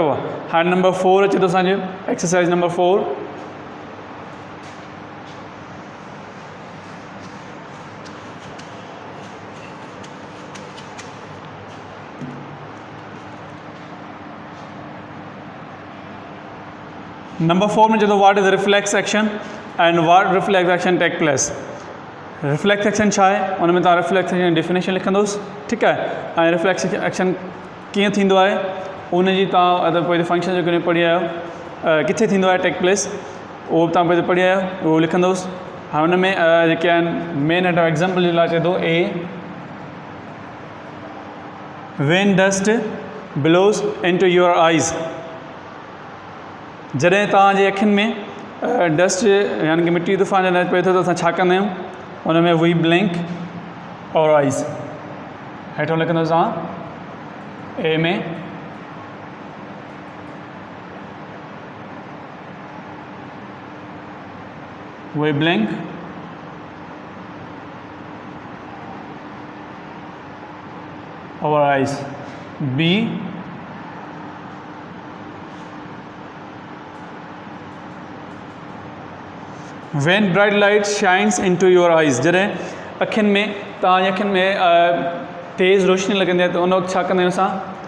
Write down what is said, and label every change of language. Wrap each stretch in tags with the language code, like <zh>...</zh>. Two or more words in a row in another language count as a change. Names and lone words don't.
<sd>उहा हाणे नंबर 4 अचे थो असांजो</sd> <en>exercise number</en> <sd>4।</sd> <en>नंबर 4</en> <sd>में चए थो</sd> <en>what is reflex action and what reflex action take place. reflex action</en> <sd>छा आहे, उन में तव्हां</sd> <en>reflex action definition</en> <sd>लिखंदुसि। ठीकु आहे। ऐं</sd> <en>reflex action</en> <sd>कीअं थींदो आहे उन जी तव्हां अगरि पोइ फंक्शन जेको पढ़ी आहियो किथे थींदो आहे</sd> <en>take place,</en> <sd>उहो बि तव्हां पोइ पढ़ी आहियो, उहो लिखंदुसि। हाणे हुन में जेके आहिनि</sd> <en>main example</en> <sd>जे लाइ चए थो</sd> <en>a when dust blows into your eyes.</en> <sd>जॾहिं तव्हांजे अखियुनि में डस्ट यानी कि मिट्टी तूफ़ान जॾहिं पए थो त असां छा कंदा आहियूं, उन में</sd> <en>we blink our eyes.</en> <sd>हेठों लिखंदुसि तव्हां ए में</sd> <en>we blink our eyes. बी When bright light shines into your eyes।</en> <sd>जॾहिं अखियुनि में तव्हांजी अखियुनि में तेज़ रोशनी लॻंदी आहे त उन वक़्तु छा कंदा आहियूं असां,</sd>